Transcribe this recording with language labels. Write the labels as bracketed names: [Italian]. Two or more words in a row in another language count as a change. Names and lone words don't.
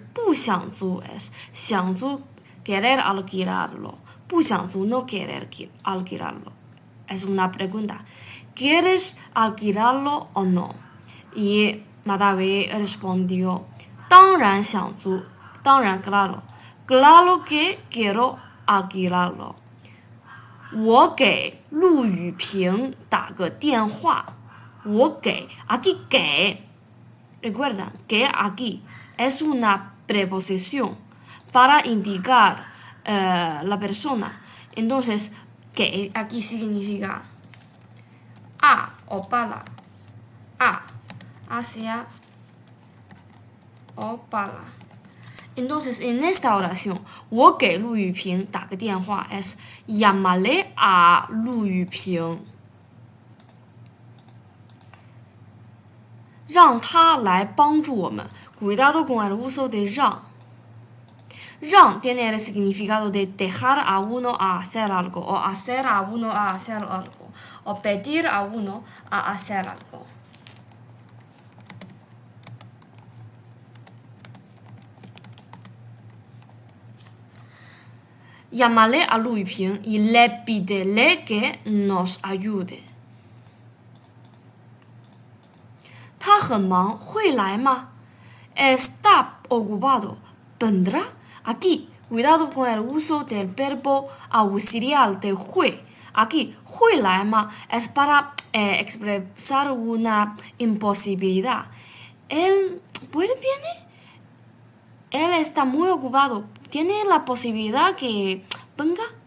[Chinese] 不想租 [Spanish] es [Chinese] 想租 [Spanish] querer alquilarlo [Chinese] 不想租 [Spanish] no querer alquilarlo es una pregunta ¿quieres alquilarlo o no? Y Madawi respondió [Chinese] 当然想租当然 [Spanish] claro que quiero alquilarlo [Chinese] 我给陆雨萍打个电话我给 [Spanish] aquí 给Recuerda que aquí es una preposición para indicar la persona. Entonces, que aquí significa a o para. A, hacia o para. Entonces, en esta oración, [Chinese] 我给陆雨萍打个电话 [Spanish] es llamarle a [Chinese] 陆雨萍让他来帮助我们 [Spanish] cuidado con el uso de 让 tiene el significado de dejar a uno a hacer algo o hacer a uno a hacer algo o pedir a uno a hacer algo llamarle a Lu Yuping y le pídele que nos ayude [Chinese] 他很忙会来吗 [Spanish] está ocupado vendrá aquí cuidado con el uso del verbo auxiliar de 会 aquí [Chinese] 会来吗 [Spanish] es para expresar una imposibilidad él viene él está muy ocupado tiene la posibilidad que venga